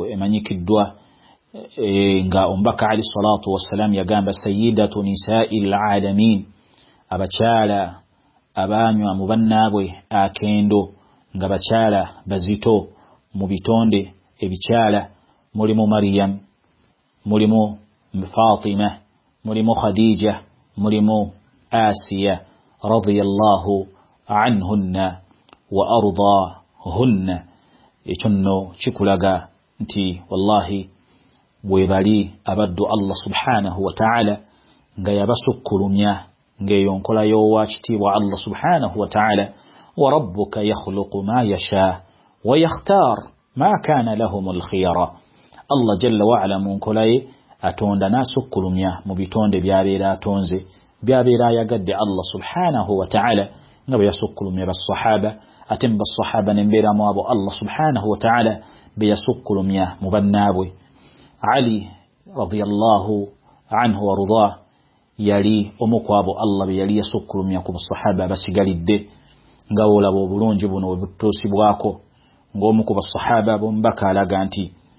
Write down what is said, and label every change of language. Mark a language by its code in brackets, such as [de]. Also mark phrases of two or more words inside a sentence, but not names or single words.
[lg] emanyikiddwa nga omubaka [ar] عليه الصلاة والسلام [lg] yagamba [ar] سيدة نساء العالمين [lg] abakyala abanywa mu bannaabwe akendo nga bakyala bazito mu bitonde ebikyala mulimu Maryam mulimu Fatima mulimu Khadija mulimu Asiya [ar] رضي الله عنهن و [lg] ardahunna ekyo nno kikulaga nti wallahi bwe bali abaddu [ar] الله سبحانه وتعالى [lg] nga yabasukkulumya ng'eyo nkola y'owa kitiibwa [ar] الله سبحانه وتعالى و ربك يخلق ما يشاء ويختار ما كان لهم الخيرة الله جل وعلا [lg] mu nkola ye atonda n'asukkulumya mu bitonde by'abeera atonze by'abeera ayagadde [ar] الله سبحانه وتعالى [lg] nga bwe yasukkulumya bassahaba ate mu bassahaba n'embeeramu abo [ar] الله سبحانه وتعالى [lg] be yasukkulumya mu bannaabwe Ali [ar] رضي الله عنه [lg] warda yali omu ku abo Allah be yali yasukkulumya ku basahaba basigalidde nga olaba obulungi buno webutuusibwako ng'omu ku basahaba b'omubaka alaga nti